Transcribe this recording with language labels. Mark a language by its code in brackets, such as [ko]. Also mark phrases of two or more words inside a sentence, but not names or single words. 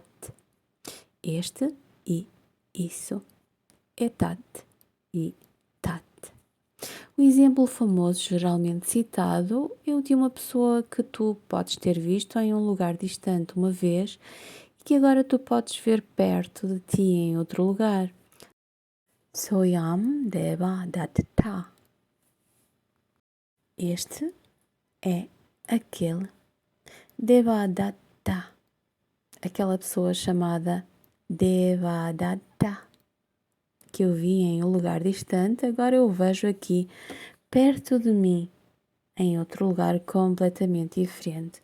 [pt] Este e isso, etat e tat. O exemplo famoso geralmente citado é o de uma pessoa que tu podes ter visto em um lugar distante uma vez e que agora tu podes ver perto de ti em outro lugar. [sa] Soyam deva datta. [pt] Este é aquele. Devadatta. Aquela pessoa chamada Devadatta, que eu vi em um lugar distante, agora eu o vejo aqui, perto de mim, em outro lugar completamente diferente.